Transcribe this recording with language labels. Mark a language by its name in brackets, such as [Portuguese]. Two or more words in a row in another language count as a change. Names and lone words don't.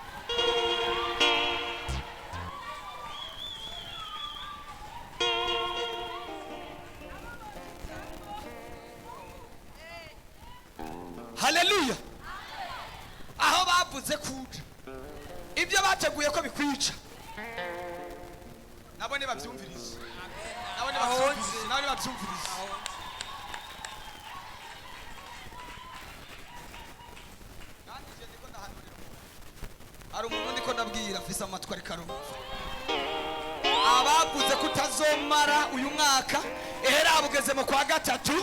[Rundi] Haleluya. Aho bavuze kuja ibyo bateguye ko bikwica nabo ne bavyumviriza. Nabo ne bavyumviriza. Ari umuntu ndiko ndabwira afise amatwi ari karumva. Abavuze kutazomara uyu mwaka ehera bugeze mu kwa gatatu.